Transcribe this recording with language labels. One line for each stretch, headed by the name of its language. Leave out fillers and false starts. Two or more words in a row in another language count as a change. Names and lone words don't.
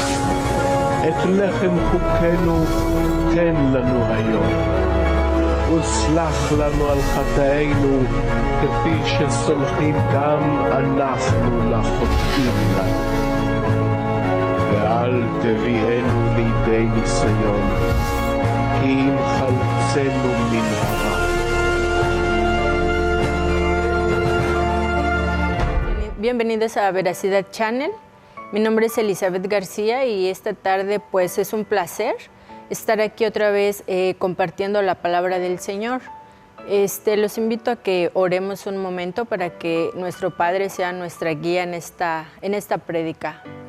Hebrew: את לחם חוקנו תן לנו היום, וסלח לנו על חטאינו כפי שסולחים גם אנחנו לחוטאים לנו. ואל תביאנו לידי ניסיון, כי אם חלצנו מן הרע.
Spanish: Bienvenidos a Veracidad Channel. Mi nombre es Elizabeth García y esta tarde pues es un placer estar aquí otra vez compartiendo la palabra del Señor. Los invito a que oremos un momento para que nuestro Padre sea nuestra guía en esta prédica.